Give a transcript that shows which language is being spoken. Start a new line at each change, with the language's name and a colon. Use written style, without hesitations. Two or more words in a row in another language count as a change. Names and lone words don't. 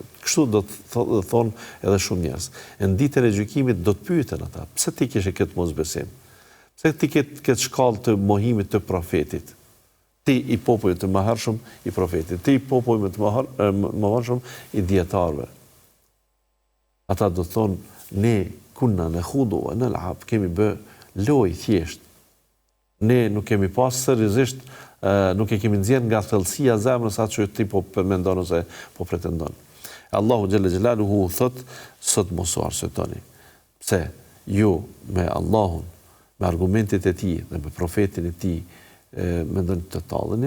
Albanian: Kështu do të thonë edhe shumë njerëz. Në ditën e gjykimit do të pyeten ata, pse ti kishe këtë mosbesim? Pse ti ke këtë shkallë të mohimit të profetit? Ti i popullit të mëhershëm i profetit, ti i popullit të mëhershëm i dietarëve. Ata do të thonë,
Arabic: إنما كنا نخوض ونلعب,
Albanian: kemi bë lojë thjesht. Ne nuk kemi pas seriozisht, nuk e kemi nxjerr nga thellësia e zemrës atë që ti po mendon ose po pretendon. Allahu
Arabic: جل جلاله
Albanian: thot, sot mos u arsyetoni. Pse ju me Allahun, me argumentet e tij dhe me profetin e tij mendoni të talleni?